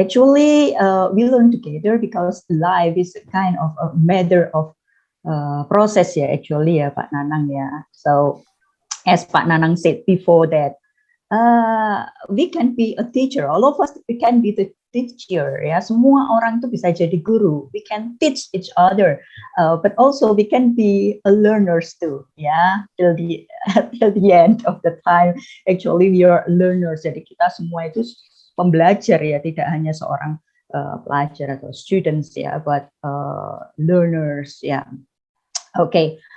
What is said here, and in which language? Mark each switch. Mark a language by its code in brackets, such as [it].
[en] Actually, we learn together because life is a kind of a matter of process. Yeah, actually, Pak Nanang. Yeah. So, as Pak Nanang said before that. We can be a teacher. All of us, we can be the teacher. [id] Ya, semua orang tuh bisa jadi guru. [en] We can teach each other, but also we can be a learners too. Ya, till the end of the time, actually we are learners. [id] Jadi kita semua itu pembelajar ya, tidak hanya seorang pelajar atau students ya, [en] but learners [id] ya. Okay.